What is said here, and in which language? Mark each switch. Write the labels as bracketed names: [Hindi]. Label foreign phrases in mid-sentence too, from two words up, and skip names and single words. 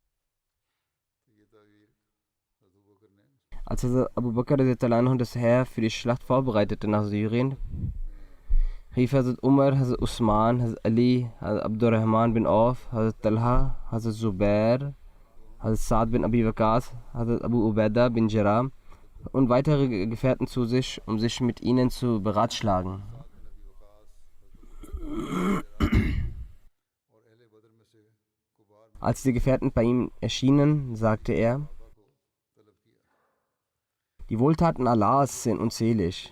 [German] Als Abu Bakr das Heer für die Schlacht vorbereitete nach Syrien, rief Hazrat Umar, Hazrat Usman, Hazrat Ali, Hazrat Abdurrahman bin Auf, Hazrat Talha, Hazrat Zubair, Hazrat Sa'd bin Abi Waqqas, Hazrat Abu Ubaidah bin Jarrah und weitere Gefährten zu sich, um sich mit ihnen zu beratschlagen. Als die Gefährten bei ihm erschienen, sagte er, die Wohltaten Allahs sind unzählig.